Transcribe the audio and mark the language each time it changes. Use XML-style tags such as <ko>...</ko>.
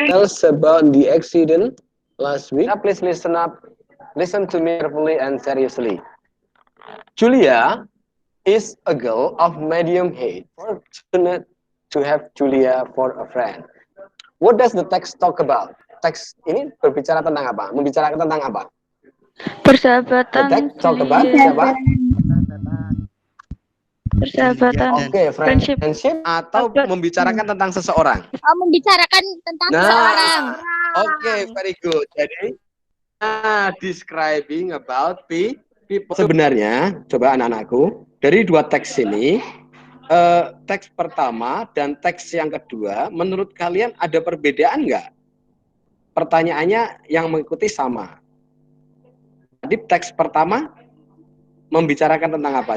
<en>Tell us about the accident last week. Please listen up. Listen to me carefully and seriously. Julia is a girl of medium height. Fortunate to have Julia for a friend. What does the text talk about?</en> <id>Teks ini berbicara tentang apa? Membicarakan tentang apa? Persahabatan.</id> <en>The text talk about</en> <id>siapa? Persahabatan. Oke, friendship atau membicarakan tentang seseorang. Oh, membicarakan tentang seseorang.</id> <en>Oke, very good. Jadi, describing about people.</en> <id>Sebenarnya, coba anak-anakku, dari 2 teks ini, teks pertama dan teks yang kedua, menurut kalian ada perbedaan nggak? Pertanyaannya yang mengikuti sama. Tadi teks pertama membicarakan tentang apa?</id>